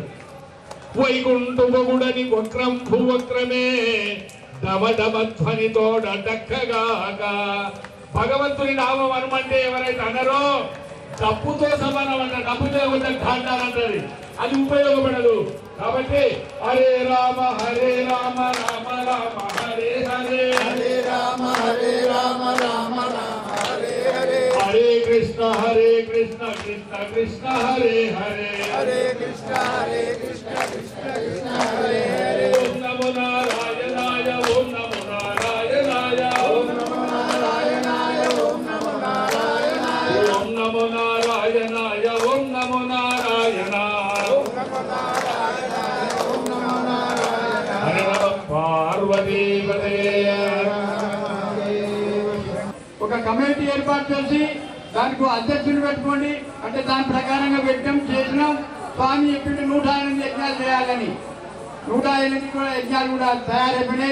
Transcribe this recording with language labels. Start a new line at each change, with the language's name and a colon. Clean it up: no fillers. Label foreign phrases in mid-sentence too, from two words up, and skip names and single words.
Telugu: వైకుంఠుమగుడని వక్రం భూవక్రమే డమడమధ్వనితోడ డక్కగాక. భగవంతుని నామం అనమంటే ఎవరైతే అనరో డబ్బుతో సమానం అన్న, డబ్బుతో అంటారంటది, అది ఉపయోగపడదు.
Sanskrit: కాబట్టి హరే రామ హరే రామ రామ రామ హరే హరే, హరే రామ హరే రామ రామ రామ హరే హరే, హరే కృష్ణ కృష్ణ కృష్ణ హరే హరే, హరే కృష్ణ కృష్ణ కృష్ణ హరే హరే. ఓం నమో నారాయణాయ ఓం నమో నారాయణాయ ఓం నమో నారాయణాయ ఓం నమో నారాయణాయ, ఓం నమో నారాయణాయ ఓం నమో నారాయణాయ. ఓం నమో నారాయణాయ ఓం నమో నారాయణాయ. హర పార్వతీపతే.
Telugu: ఒక కమిటీ ఏర్పాటు చేసి దానికి అధ్యక్షులు పెట్టుకోండి అంటే దాని ప్రకారంగా పెట్టాం, చేసినాం. స్వామి చెప్పింది 108 యజ్ఞాలు చేయాలని. 108 కూడా యజ్ఞాలు కూడా తయారైపోయినాయి.